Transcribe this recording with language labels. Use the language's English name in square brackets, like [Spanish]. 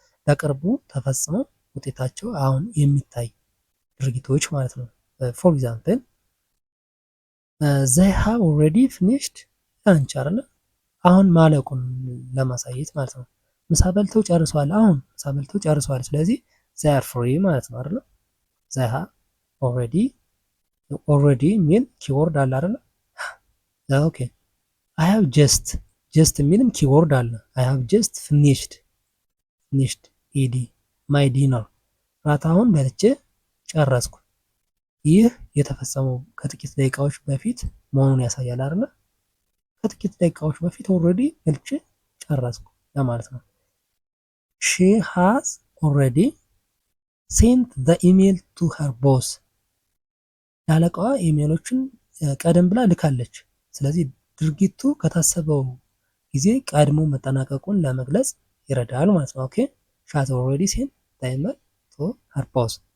[Amharic] በቅርቡ ተፈጽመው ውጤታቸው አሁን የሚታይ ድርጊቶች ማለት ነው። ፎር ኤግዛምፕል [English] they have already finished lunch [Amharic] አይደለ? አሁን ማለቁን ለማሳየት ማለት ነው። ምሳ በልተው ጨርሰዋል። አሁን ምሳ በልተው ጨርሰዋል። ስለዚህ [English] they are free [Amharic] ማለት ነው አይደለ? [English] they have already [Amharic] ሚል ኪወርድ አለ አይደለ? [English] ኦኬ I have just [Amharic] የሚልም ኪወርድ አለ። [English] I have just finished ed my dinner [Amharic] ራት አሁን በልቼ ጨረስኩ። ይህ የተፈጸመው ከጥቂት ደቂቃዎች በፊት መሆኑን ያሳያል አይደል? ከጥቂት ደቂቃዎች በፊት ኦልሬዲ በልቼ ጨረስኩ ለማለት ነው። [English] ሺ ሃዝ ኦልሬዲ ሴንት ዘ ኢሜል ቱ ሄር ቦስ። [Amharic] ለአለቃዋ ኢሜሎችን ቀደም ብላ ልካለች። ስለዚህ ድርጊቱ ከታሰበው ጊዜ ቀድሞ መጠናቀቁን ለመግለጽ ይረዳል ማለት ነው። ኦኬ ሺ ሃዝ ኦልሬዲ ሴንት ዘ ኢሜል ቱ ሄር ቦስ።